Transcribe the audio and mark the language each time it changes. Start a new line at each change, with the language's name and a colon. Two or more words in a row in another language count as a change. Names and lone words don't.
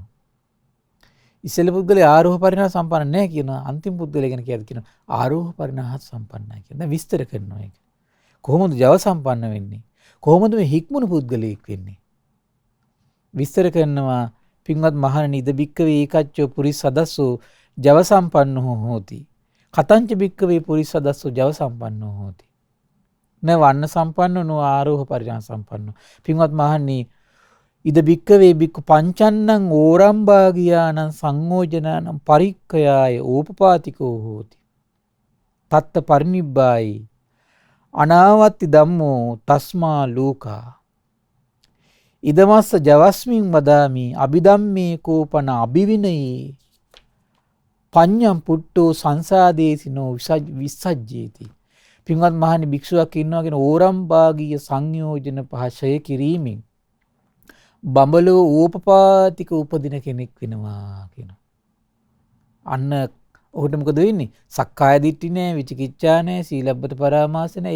Sinhala: ඉස්සෙල්ල පුද්ගලයා ආරෝහ පරිණාම සම්පන්න නැහැ කියනවා. අන්තිම පුද්ගලයා ගැන කියද්දි කියනවා ආරෝහ පරිණාම සම්පන්නයි කියන. දැන් විස්තර කරනවා ඒක. කොහොමද ජව සම්පන්න වෙන්නේ? කොහොමද මේ හික්මුණු පුද්ගලයෙක් වෙන්නේ? විස්තර කරනවා පින්වත් මහණෙනි
Pali: ඉද බික්කවේ ඒකච්චෝ පුරිස් සදස්සෝ ජව සම්පන්නෝ හෝති. කතංච බික්කවේ පුරිස් සදස්සෝ ජව සම්පන්නෝ හෝති. න වන්න සම්පන්නෝ නෝ ආරෝහ පරිණාම සම්පන්නෝ.
Sinhala: පින්වත් මහණෙනි
Pali: ඉද බික්කවේ බික්කු පංචන්නං ඕරම්භාගියානං සංයෝජනානං පරික්ඛයාය ඕපපාතිකෝ හෝති. තත්ත පරිනිබ්බායි අනාවත්ති ධම්මෝ තස්මා ලෝකා ඉදමස්ස ජවස්මින් වදාමි අභිධම්මේ කෝපන අභිවිනයේ පඤ්ඤම් පුට්ටෝ සංසාදේසිනෝ විසජ්ජේති.
Sinhala: පින්වත් මහණනි භික්ෂුවක් ඉන්නවා කියන ඕරම්භාගීය සංයෝජන පහශය කිරීමෙන් බඹලෝ ඕපපාතික උපදින කෙනෙක් වෙනවා කියනවා. අන්න ඔහුට මොකද වෙන්නේ? සක්කාය දිට්ඨි නෑ, විචිකිච්ඡා නෑ, සීලබ්බත පරාමාස නෑ.